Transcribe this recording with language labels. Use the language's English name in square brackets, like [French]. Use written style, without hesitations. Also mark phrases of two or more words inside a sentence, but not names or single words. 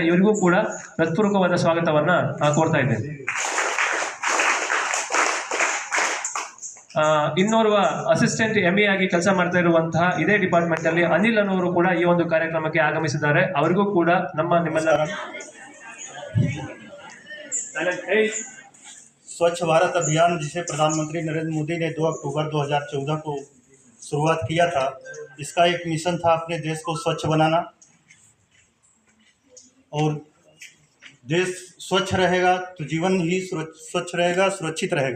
[Kannada] ಇವರಿಗೂ ಕೂಡ ಹೃತ್ಪೂರ್ವಕವಾದ ಸ್ವಾಗತವನ್ನ ಕೋರ್ತಾ ಇದ್ದೇನೆ. ಇನ್ನೋರ್ವ [English] assistant ME [Kannada] ಆಗಿ ಕೆಲಸ ಮಾಡ್ತಾ ಇರುವಂತಹ ಇದೇ ಡಿಪಾರ್ಟ್ಮೆಂಟ್ ಅಲ್ಲಿ ಅನಿಲ್ ಅನ್ನೋರು ಕೂಡ ಈ ಒಂದು ಕಾರ್ಯಕ್ರಮಕ್ಕೆ ಆಗಮಿಸಿದ್ದಾರೆ. ಅವರಿಗೂ ಕೂಡ ನಿಮ್ಮೆಲ್ಲರ [Hindi] स्वच्छ भारत अभियान, जिसे प्रधानमंत्री नरेंद्र मोदी ने 2 अक्टूबर 2014 को शुरुआत किया था, इसका एक मिशन था अपने देश को स्वच्छ बनाना। और देश स्वच्छ रहेगा तो जीवन ही स्वच्छ रहेगा, सुरक्षित रहेगा।